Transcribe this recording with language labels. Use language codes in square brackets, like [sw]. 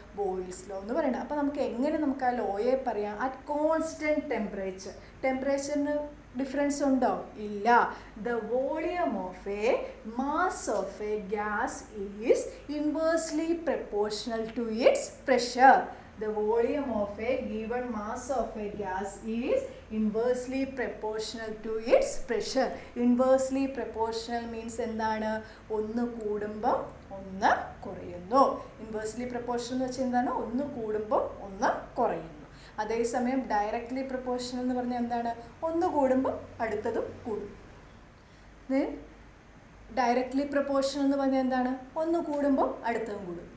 [ml] Boils law എന്ന് പറയുന്നത്. അപ്പോൾ നമുക്ക് ആ ലോയെ പറയാം? അറ്റ് കോൺസ്റ്റൻറ്റ് ടെമ്പറേച്ചറിന് ഡിഫറൻസ് ഉണ്ടോ? ഇല്ല. [en] The volume of a mass of a gas is inversely proportional to its pressure. The volume of a given mass of a gas is inversely proportional to its pressure. Inversely proportional means [ml] എന്താണ്? ഒന്ന് കൂടുമ്പോൾ ഒന്ന് കുറയുന്നു. Inversely proportional എന്ന് വെച്ചാൽ എന്താണ്? ഒന്ന് കൂടുമ്പോൾ ഒന്ന് കുറയുന്നു. അതേസമയം ഡയറക്റ്റ്ലി പ്രപ്പോർഷണൽ എന്ന് പറഞ്ഞാൽ എന്താണ്? ഒന്ന് കൂടുമ്പോൾ അടുത്തതും കൂടും. ഡയറക്റ്റ്ലി പ്രപ്പോർഷണൽ എന്ന് പറഞ്ഞാൽ എന്താണ്? ഒന്ന് കൂടുമ്പോൾ അടുത്തതും കൂടും.